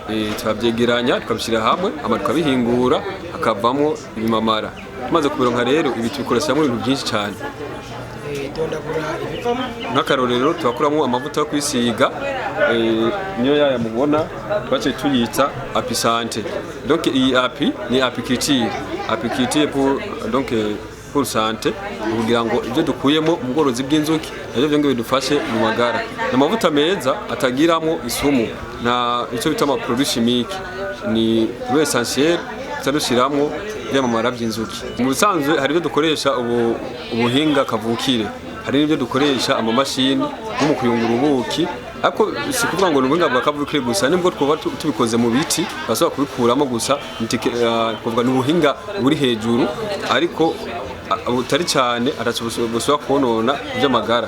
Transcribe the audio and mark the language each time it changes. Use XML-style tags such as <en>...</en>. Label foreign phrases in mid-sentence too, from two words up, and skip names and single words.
<rn>turabyegeranya tukabishyira hamwe tukabihingura hakavamo ibimamara. Tumaze kubironka rero ibi tubikoreshamwo ibintu byinshi cyane. Nk'akarorero turakuramo amavuta yo kwisiga, niyo yaya mubona twaciye tuyita apisante. Donc iyi api ni apikitire</rn> <fr>pour santé,</fr> <rn>kugira ngo ibyo dukuyemo mu bworozi bw'inzuki nabyo byo bidufashe mu magara. N'amavuta meza atagiramo isumu na icyo bita ama</rn> <fr>produits chimiques,</fr> <rn>ni essentiel tadushyiramo byamamara by'inzuki. Mu bisanzwe hari ibyo dukoresha ubuhinga kavukire, hari n'ibyo dukoresha amamashini nko mu kuyungura ubuki, ariko si kuvuga ngo n'ubuhinga bwa kavukire gusa, nibwo twaba tubikoze mu biti bashobora kubikuramo gusa, kuvuga n'ubuhinga buri hejuru ariko butari cyane arashobora konona iby'amagara.</rn>